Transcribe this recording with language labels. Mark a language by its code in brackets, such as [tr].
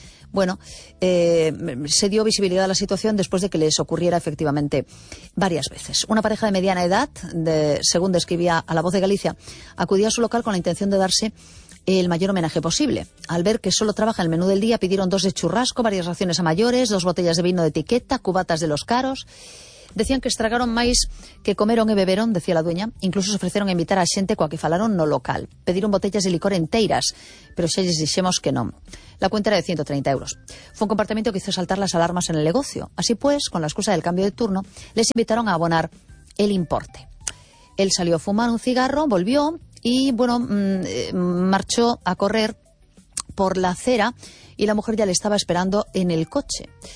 [es] Bueno, se dio visibilidad a la situación después de que les ocurriera efectivamente varias veces. Una pareja de mediana edad, según describía a La Voz de Galicia, acudía a su local con la intención de darse el mayor homenaje posible. Al ver que solo trabaja el menú del día, pidieron 2 de churrasco, varias raciones a mayores, 2 botellas de vino de etiqueta, cubatas de los caros. [gl] Decían que estragaron máis que comeron e beberon, [es] decía la dueña. [gl] Incluso se ofreceron a invitar a xente coa que falaron no local. Pediron botellas de licor enteiras, pero xa lles dixemos que non. [es] La cuenta era de 130 euros. Fue un comportamiento que hizo saltar las alarmas en el negocio. Así pues, con la excusa del cambio de turno, les invitaron a abonar el importe. Él salió a fumar un cigarro, volvió y, bueno, marchó a correr por la acera y la mujer ya le estaba esperando en el coche.